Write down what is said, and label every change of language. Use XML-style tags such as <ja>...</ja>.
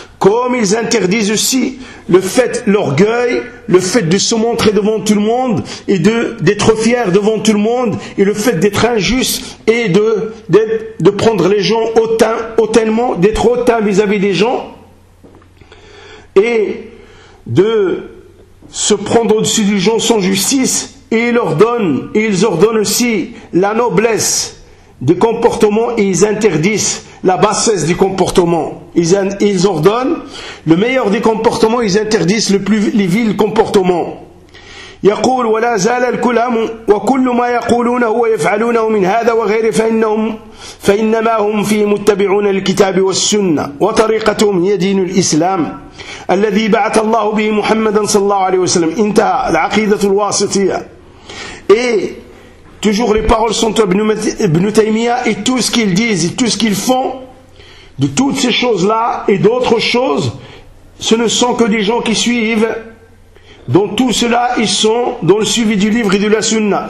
<fr>comme ils interdisent aussi le fait, l'orgueil, le fait de se montrer devant tout le monde et d'être fier devant tout le monde, et le fait d'être injuste et de prendre les gens hautainement, d'être hautain vis-à-vis des gens et de se prendre au-dessus des gens sans justice. Et ils ordonnent aussi la noblesse du comportement, et ils interdisent la bassesse du comportement. Ils ordonnent le meilleur des comportements, ils interdisent les vils comportements.</fr> <ar>يقول ولا زال الكلام وكل ما يقولونه ويفعلونه من هذا وغيره فإنما هم في متبعون الكتاب والسنة وطريقتهم هي دين الإسلام الذي بعث الله به محمدا صلى الله عليه وسلم. انتهى العقيدة الواسطية.</ar> <fr>Et toujours les paroles sont Ibn Taymiyyah, et tout ce qu'ils disent et tout ce qu'ils font de toutes ces choses-là et d'autres choses, ce ne sont que des gens qui suivent. Dans tout cela, ils sont dans le suivi du livre et de la sunna.</fr>